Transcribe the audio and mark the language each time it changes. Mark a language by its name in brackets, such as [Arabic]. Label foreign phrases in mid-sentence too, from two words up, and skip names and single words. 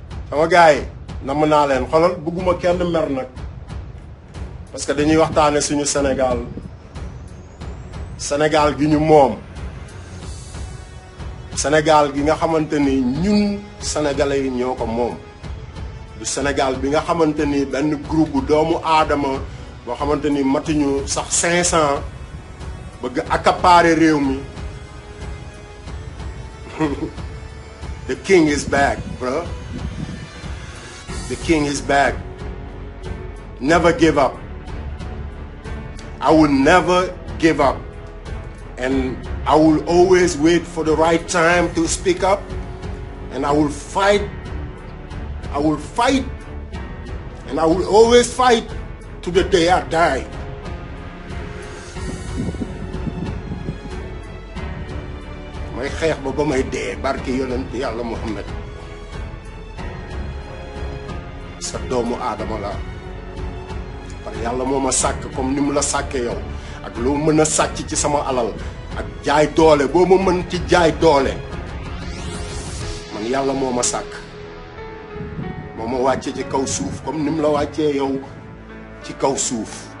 [Wolof] sama gars yi namm naa leen xolal bëgguma kenn mer nag parce que dañuy waxtaane suñu Sénégal gi ñu moom Sénégal gi nga xamante ni ñun sénégalais yi ñoo ko moom du Sénégal bi nga xamante ni benn groupe bu doomu aadama boo xamante ni matuñu sax 500 bëgg accaparer réew mi. [English] The king is back, bro. The king is back. Never give up. I will never give up. And I will always wait for the right time to speak up. And I will fight. I will fight. And I will always fight to the day I die. [Wolof] may xeex ba may dee barke yonent yàlla Muhammad sa doomu aadama la parce que yàlla moo ma sàkk comme ni mu la sàkkee yow ak loo mën a sàcc ci sama alal ak jaay doole boo ma mën ci jaay doole man yàlla moo ma sàkk moo ma wàccee ci kaw suuf comme ni mu la wàccee yow ci kaw suuf